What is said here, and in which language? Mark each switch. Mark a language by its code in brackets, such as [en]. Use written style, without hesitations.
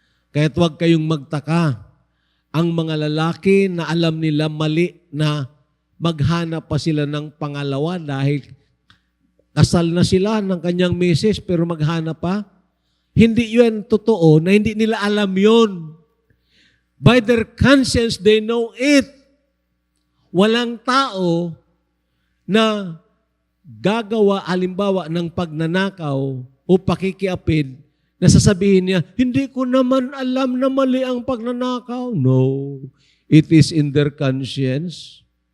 [tl] Kaya't huwag kayong magtaka. Ang mga lalaki na alam nila mali na maghanap pa sila ng pangalawa dahil kasal na sila ng kanyang misis pero maghanap pa. Hindi yun totoo na hindi nila alam yun. [en] By their conscience, they know it. [tl] Walang tao na gagawa, halimbawa, ng pagnanakaw o pakikiapid na sasabihin niya, hindi ko naman alam na mali ang pagnanakaw. [en] No. It is in their conscience.